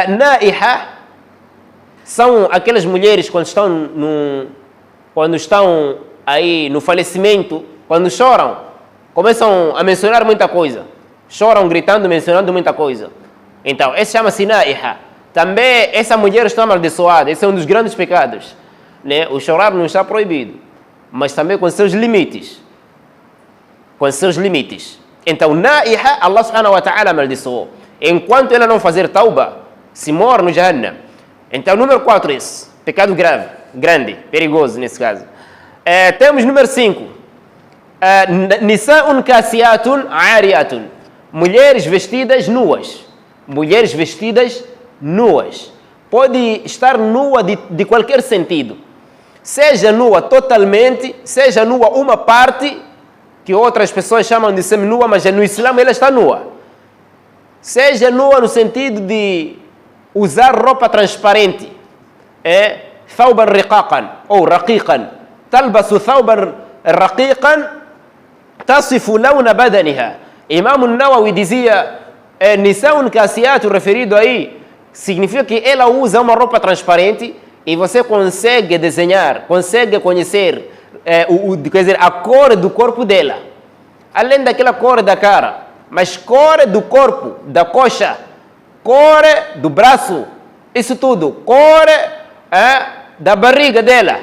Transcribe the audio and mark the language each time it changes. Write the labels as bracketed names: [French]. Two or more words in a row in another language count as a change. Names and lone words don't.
[Portuguese] Naiha são aquelas mulheres quando estão aí no falecimento, quando choram, começam a mencionar muita coisa. Choram, gritando, mencionando muita coisa. Então, esse chama-se Naiha. Também essa mulher está amaldiçoada. Esse é um dos grandes pecados. Né? O chorar não está proibido, mas também com seus limites. Com seus limites. Então, Naiha, [Arabic] الله سبحانه وتعالى [Portuguese] amaldiçoou. Enquanto ela não fazer tauba, se morre no Jahannam. Então, número 4 esse. Pecado grave, grande, perigoso nesse caso. Temos número 5. [Arabic] نساء كاسيات عاريات. [Portuguese] Mulheres vestidas nuas. Mulheres vestidas nuas. Pode estar nua de qualquer sentido. Seja nua totalmente, seja nua uma parte, que outras pessoas chamam de seminua, mas no Islã ela está nua. Seja nua no sentido de usar roupa transparente. [Arabic] ثوبا رقاقا أو رقيقا تلبس ثوبا رقيقا تصف لون بدنها. [Portuguese] Imam Nawawi dizia [Arabic] نساء كاسيات, [Portuguese] referido aí, significa que ela usa uma roupa transparente e você consegue desenhar, consegue conhecer quer dizer, a cor do corpo dela. Além daquela cor da cara, mas cor do corpo, da coxa, cor do braço, isso tudo, cor da barriga dela.